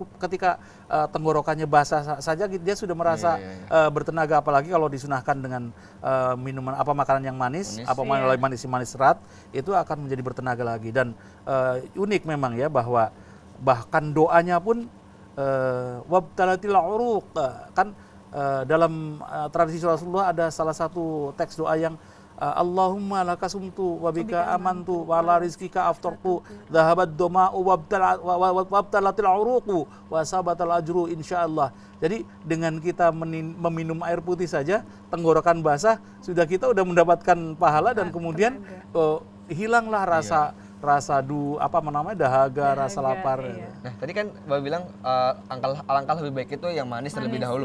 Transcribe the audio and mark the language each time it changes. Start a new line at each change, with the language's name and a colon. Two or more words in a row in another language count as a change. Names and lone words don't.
Indonesian: Ketika tenggorokannya basah saja dia sudah merasa bertenaga, apalagi kalau disunahkan dengan minuman makanan yang manis, manis serat, itu akan menjadi bertenaga lagi. Dan unik memang ya bahwa bahkan doanya pun
Arabic: وابتلت العروق
Indonesian: kan dalam tradisi Rasulullah ada salah satu teks doa yang
Arabic: اللهم لك صمت وبك آمنت وعلى رزقك أفطرت ذهب الظمأ وابتلت العروق وثبت الأجر إن شاء الله.
Indonesian: Jadi dengan kita meminum air putih saja, tenggorokan basah, kita udah mendapatkan pahala dan kemudian hilanglah rasa dahaga, rasa lapar. Nah, tadi kan Bapak bilang alangkah lebih baik itu yang manis terlebih dahulu.